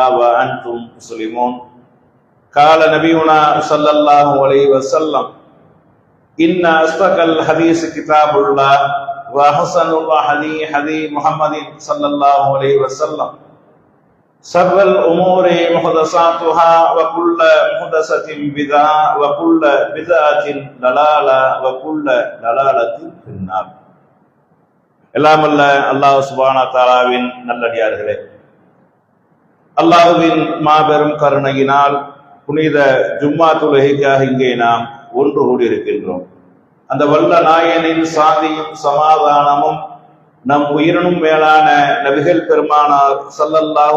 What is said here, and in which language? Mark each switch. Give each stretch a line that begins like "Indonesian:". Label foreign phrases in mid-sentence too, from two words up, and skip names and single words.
Arabic: وأنتم مسلمون قال نبينا صلى الله عليه وسلم إن أصدق الحديث كتاب الله وأحسن الهدي هدي محمد صلى الله عليه وسلم شر الأمور محدثاتها وكل محدثة بدعة وكل بدعة ضلالة وكل ضلالة في النار.
Tamil: எல்லாம் அல்ல அல்லாஹ்
Arabic: سبحانه وتعالى
Tamil: நல்லடியார்களே, அல்லாஹ்வின் மாபெரும் கருணையினால் புனித ஜும்மா தொழுகைக்காக இங்கே நாம் ஒன்று கூடியிருக்கின்றோம். அந்த வல்ல நாயனின் சாந்தியும் சமாதானமும் நம் உயிரினும் மேலான நபிகள் பெருமானார் ஸல்லல்லாஹு